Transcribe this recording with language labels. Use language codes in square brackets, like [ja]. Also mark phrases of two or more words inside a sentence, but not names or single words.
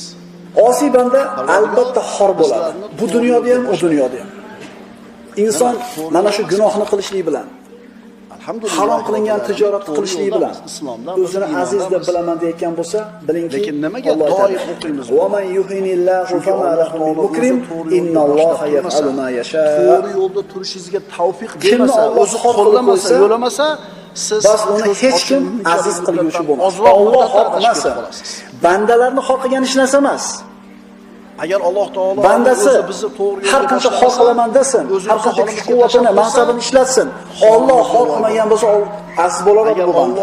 [uz] Osiy banda albatta xor bo'ladi. Bu dunyoda ham, u dunyoda ham. Inson mana shu gunohni qilishlik bilan, harom qilingan tijoratni qilishlik bilan o'zini aziz deb bilaman deyotgan bo'lsa, bilingki, lekin nimaga doim o'qiymiz? [ar] ومن يهن الله فما له من مكرم إن الله يفعل ما يشاء. [uz] To'g'ri yo'lda turishingizga tavfiq bermasa, o'zi qo'llamasa, yo'lamasa, siz bas uni hech kim aziz qilguvchi bo'lmaydi. Alloh xoh qilmasa, bandalarni xoh qilgan ish narsa emas. Agar Alloh taolo bandasi har qancha xoh qilaman desin, har qancha kuch-quvvatini, mansabini ishlatsin, Alloh xoh qilmagan bo'lsa, aziz bo'laveradi bu banda.